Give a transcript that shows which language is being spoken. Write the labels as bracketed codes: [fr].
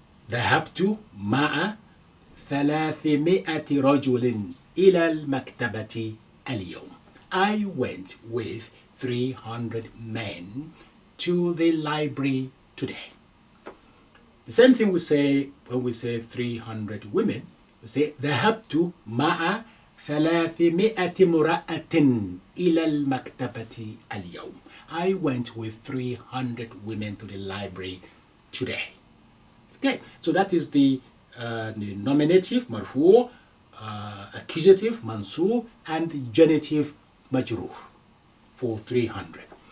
[ar] ذهبت مع 300 رجل إلى المكتبة اليوم. [en] I went with 300 men to the library today. The same thing we say when we say 300 women. We say [ar] ذهبت مع 300 امرأة إلى المكتبة اليوم. [en] I went with 300 women to the library today. Okay, so that is the nominative marfu, accusative mansub, and the genitive majrur for 300.